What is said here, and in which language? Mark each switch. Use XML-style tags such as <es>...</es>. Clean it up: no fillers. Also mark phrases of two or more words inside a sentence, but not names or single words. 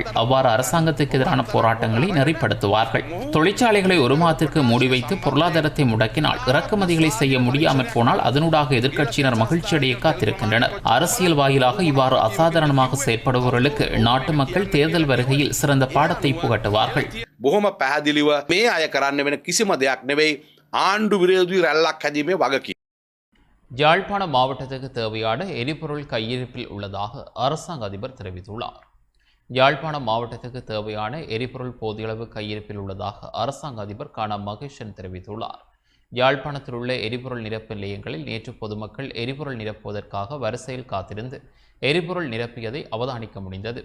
<ta>அவ்வாறு அரசாங்கத்துக்கு எதிரான போராட்டங்களை நெறிப்படுத்துவார்கள். தொழிற்சாலைகளை ஒரு மாதத்திற்கு மூடி வைத்து பொருளாதாரத்தை முடக்கினால், இறக்குமதிகளை செய்ய முடியாமல் போனால் அதனூடாக எதிர்க்கட்சியினர் மகிழ்ச்சியடைய காத்திருக்கின்றனர். அரசியல் வாயிலாக இவ்வாறு அசாதாரணமாக செயற்படுபவர்களுக்கு நாட்டு மக்கள் தேர்தல் வருகையில் சிறந்த பாடத்தை புகட்டுவார்கள்.</ta> <si>බොහොම පැහැදිලිව මේ අය කරන්න වෙන කිසිම දෙයක් නෙවෙයි ආණ්ඩු විරෝධී රැල්ලක් හැදීමේ වගකීම.</si> <ta>யாழ்ப்பாண மாவட்டத்துக்கு தேவையான எரிபொருள் கையிருப்பில் உள்ளதாக அரசாங்க அதிபர் தெரிவித்துள்ளார். யாழ்ப்பாண மாவட்டத்துக்கு தேவையான எரிபொருள் போதியளவு கையிருப்பில் உள்ளதாக அரசாங்க அதிபர் கானா மகேஷன் தெரிவித்துள்ளார். யாழ்ப்பாணத்தில் உள்ள எரிபொருள் நிரப்பு நிலையங்களில் நேற்று பொதுமக்கள் எரிபொருள் நிரப்புவதற்காக வரிசையில் காத்திருந்து எரிபொருள் நிரப்பியதை அவதானிக்க முடிந்தது.</ta>